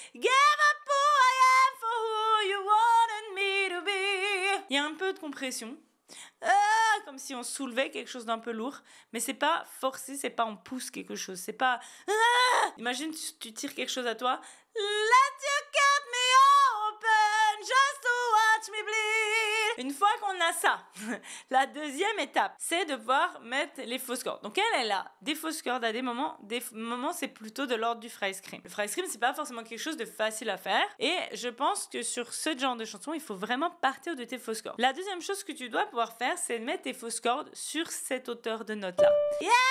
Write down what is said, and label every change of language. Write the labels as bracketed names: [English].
[English] Give up who I am for who you wanted me to be. [French] Il y a un peu de compression. Comme si on soulevait quelque chose d'un peu lourd, mais c'est pas forcé, c'est pas on pousse quelque chose, c'est pas imagine tu tires quelque chose à toi. [English] Let you cut me open just to watch me bleed. [French] Une fois qu'on a ça, la deuxième étape, c'est de pouvoir mettre les fausses cordes. Donc elle est là, des fausses cordes à des moments c'est plutôt de l'ordre du phrase scream. Le phrase scream, c'est pas forcément quelque chose de facile à faire et je pense que sur ce genre de chanson, il faut vraiment partir de tes fausses cordes. La deuxième chose que tu dois pouvoir faire, c'est de mettre tes fausses cordes sur cette hauteur de note là. Yeah!